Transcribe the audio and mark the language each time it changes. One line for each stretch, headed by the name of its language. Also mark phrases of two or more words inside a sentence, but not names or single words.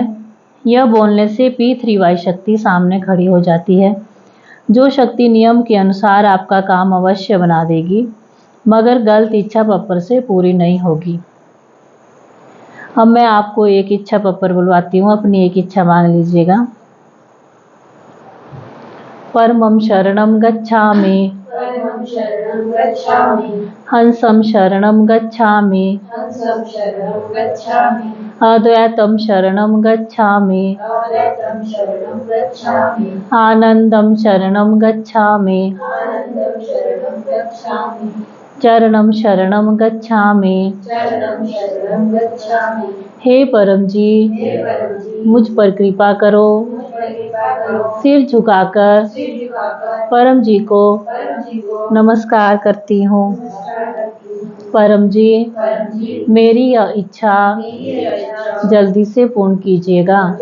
Hindi: यह बोलने से P3Y शक्ति सामने खड़ी हो जाती है। जो शक्ति नियम के अनुसार आपका काम अवश्य बना देगी, मगर गलत इच्छा पप्पर से पूरी नहीं होगी। अब मैं आपको एक इच्छा पप्पर बुलवाती हूँ, अपनी एक इच्छा मांग लीजिएगा।
Sanskrit: परमं शरणं गच्छामि, हंसं शरणं गच्छामि, अद्वैतं शरणं गच्छामि, आनंदं शरणं गच्छामि, चरणं शरणं गच्छामि।
Hindi: हे परम जी, मुझ पर कृपा करो। सिर झुकाकर परम जी को नमस्कार करती हूँ। परम जी, मेरी यह इच्छा जल्दी से पूर्ण कीजिएगा।